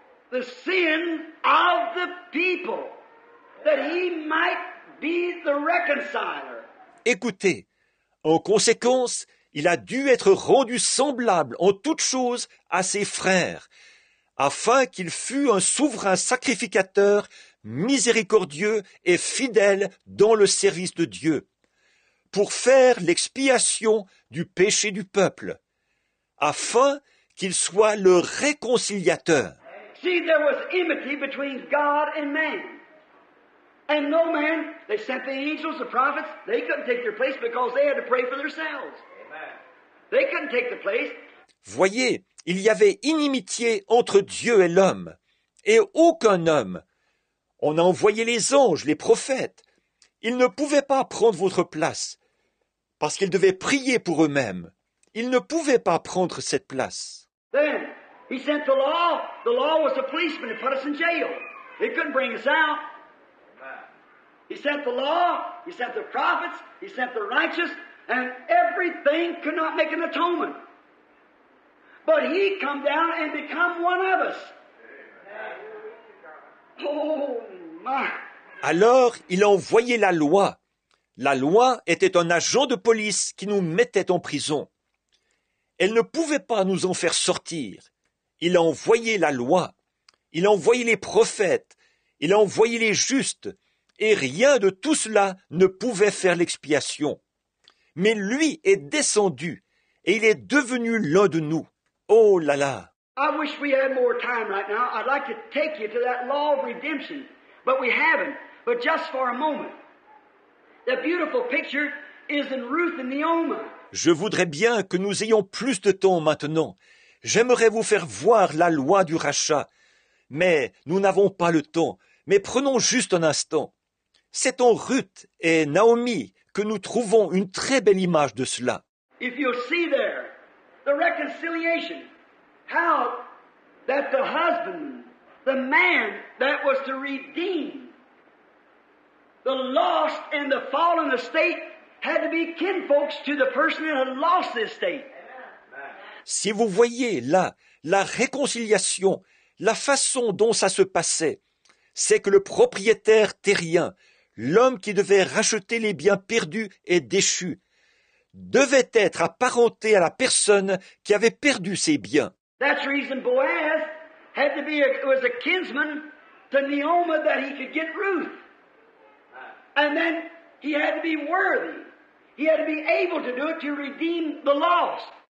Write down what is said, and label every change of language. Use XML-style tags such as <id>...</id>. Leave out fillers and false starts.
<en>the sin of the people, that he might be the reconciler.</en> <fr>Écoutez, en conséquence, il a dû être rendu semblable en toutes choses à ses frères, afin qu'il fût un souverain sacrificateur, miséricordieux et fidèle dans le service de Dieu, pour faire l'expiation du péché du peuple, afin qu'il soit le réconciliateur.</fr> <en>See, there was enmity between God and man. And no man, they sent the angels, the prophets, they couldn't take their place because they had to pray for themselves. They couldn't take the place.</en> <fr>Voyez, il y avait inimitié entre Dieu et l'homme, et aucun homme. On a envoyé les anges, les prophètes. Ils ne pouvaient pas prendre votre place, parce qu'ils devaient prier pour eux-mêmes. Ils ne pouvaient pas prendre cette place.</fr> <en>Then, he sent the law. The law was a policeman that put us in jail. It couldn't bring us out. He sent the law, he sent the prophets, he sent the righteous, and everything could not make an atonement. But he come down and become one of us. Oh, my.</en> <fr>Alors, il a envoyé la loi. La loi était un agent de police qui nous mettait en prison. Elle ne pouvait pas nous en faire sortir. Il a envoyé la loi. Il a envoyé les prophètes. Il a envoyé les justes. Et rien de tout cela ne pouvait faire l'expiation. Mais lui est descendu, et il est devenu l'un de nous. Oh là là!</fr> <en>I wish we had more time right now. I'd like to take you to that law of redemption, but we haven't. But just for a moment. The beautiful picture is in Ruth and Naomi.</en> <fr>Je voudrais bien que nous ayons plus de temps maintenant. J'aimerais vous faire voir la loi du rachat. Mais nous n'avons pas le temps. Mais prenons juste un instant. C'est en Ruth et Naomi que nous trouvons une très belle image de cela.</fr> <en>If you'll see there, the reconciliation, how that the husband, the man that was to redeem the lost and the fallen estate had to be kinfolks to the person that had lost the estate.</en> <fr>Si vous voyez là la réconciliation, la façon dont ça se passait, c'est que le propriétaire terrien, l'homme qui devait racheter les biens perdus et déchus, devait être apparenté à la personne qui avait perdu ses biens.</fr> <en>That's the reason Boaz had to be was a kinsman to Naomi that he could get Ruth. And then he had to be worthy. He had to be able to do it to redeem the lost.</en>